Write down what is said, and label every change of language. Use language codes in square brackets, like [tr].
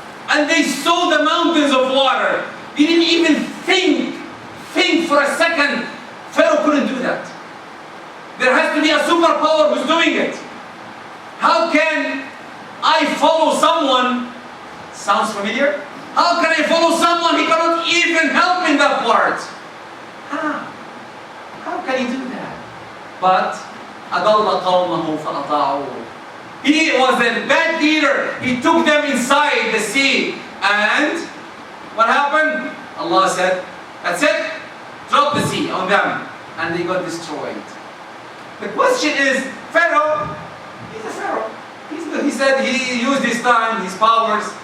[en] And they saw the mountains of water. They didn't even think for a second. Pharaoh couldn't do that. There has to be a superpower who's doing it. How can I follow someone? Sounds familiar? How can I follow someone he cannot even help in that part? How can he do that? [ar] But أَضَلَّ قَوْمَهُ فَأَطَاعُوهُ. [en] He was a bad leader. He took them inside the sea. And what happened? Allah said, that's it. Drop the sea on them. And they got destroyed. The question is, Pharaoh, he's a Pharaoh. He said he used his time, his powers.